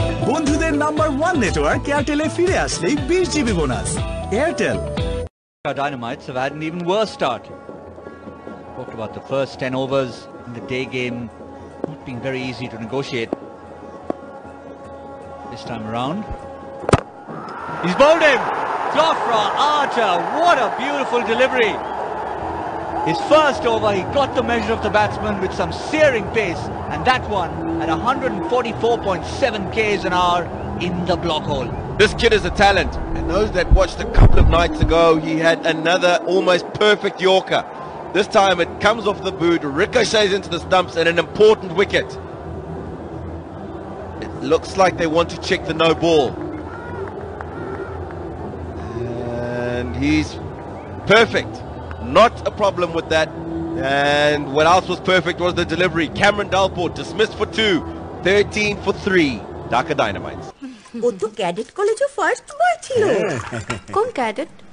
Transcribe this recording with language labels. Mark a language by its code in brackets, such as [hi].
[bn] বন্ধুদের number 1 network এয়ারটেলে ফিরে আসলেই 20 GB bonus. Airtel. [en] Our Dynamites have had an even worse start. Talked about the first 10 overs in the day game not being very easy to negotiate. This time around, he's bowled him. Jofra Archer, what a beautiful delivery. His first over, he got the measure of the batsman with some searing pace, and that one at 144.7 k's an hour in the block hole. This kid is a talent, and those that watched a couple of nights ago, he had another almost perfect Yorker. This time it comes off the boot, ricochets into the stumps, and an important wicket. It looks like they want to check the no ball. And he's perfect. Not a problem with that. And what else was perfect was the delivery. Cameron Delport dismissed for 2, 13 for 3. Dhaka Dynamites. [bn] ও তো cadet কলেজে first boy ছিল। কোন cadet?